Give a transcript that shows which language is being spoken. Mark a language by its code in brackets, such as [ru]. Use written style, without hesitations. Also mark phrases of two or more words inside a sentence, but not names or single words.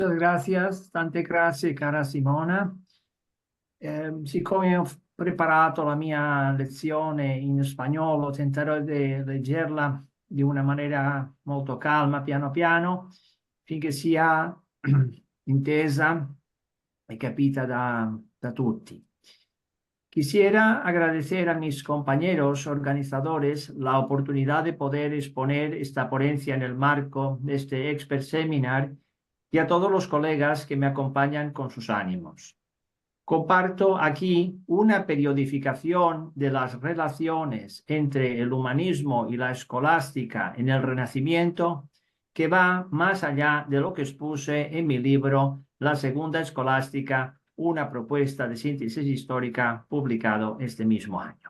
[it] Grazie, tante grazie cara Simona. Siccome ho preparato la mia lezione in spagnolo, tenterò di leggerla di una maniera molto calma, piano piano, finché sia intesa y capita da tutti. [es] Quisiera agradecer a mis compañeros organizadores la oportunidad de poder exponer esta ponencia en el marco de este [en] Expert Seminar [es] y a todos los colegas que me acompañan con sus ánimos. Comparto aquí una periodificación de las relaciones entre el humanismo y la escolástica en el Renacimiento que va más allá de lo que expuse en mi libro La Segunda Escolástica, una propuesta de síntesis histórica, publicado este mismo año.